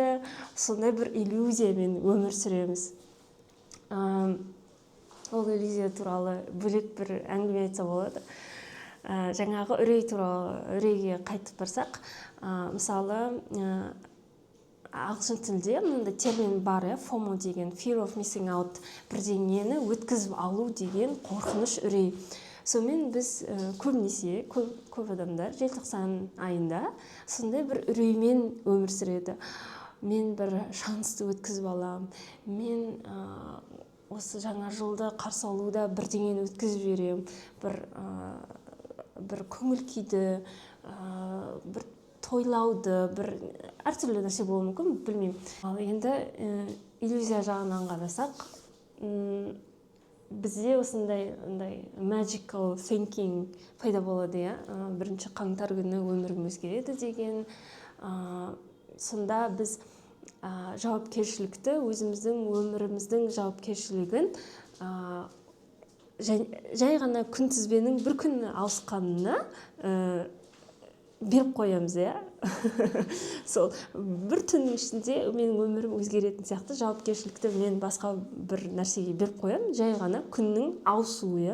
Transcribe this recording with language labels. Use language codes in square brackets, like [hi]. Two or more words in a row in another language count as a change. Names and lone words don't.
[kk] Сондай бір иллюзиямен өмір сүреміз. Ол иллюзия туралы бөлек бір әңгіме айтса болады. Жаңағы үрей туралы, үрейге қайтып барсақ, мысалы, ағылшын тілде мынандай термин бар, FOMO деген, [en] fear of missing out, [kk] бірдеңені өткізіп алу деген қорқыныш, үрей. Сонымен біз көбінесе, көп адамдар желтоқсан айында сондай бір үреймен өмір сүреді. Мен бір шансты өткізіп алам, мен осы жаңа жылды қарсы алуда бірдеңені өткізіп берем, бір көңіл күйді, бір тойлауды, бір әртүрлі нәрсе болуы мүмкін, білмеймін. Ал енді иллюзия жағынан қарасақ, бізде осындай [en] magical thinking [kk] пайда болады, 1 қаңтар күні өмірім өзгереді деген. Сонда біз жауапкершілікті, өзіміздің өміріміздің жауапкершілігін жай ғана күнтізбенің бір күні ауысқанына беріп қоямыз, Сол бір түннің ішінде менің өмірім өзгеретін сияқты жауапкершілікті мен басқа бір нәрсеге беріп қоямын, жай ғана күннің ауысуы.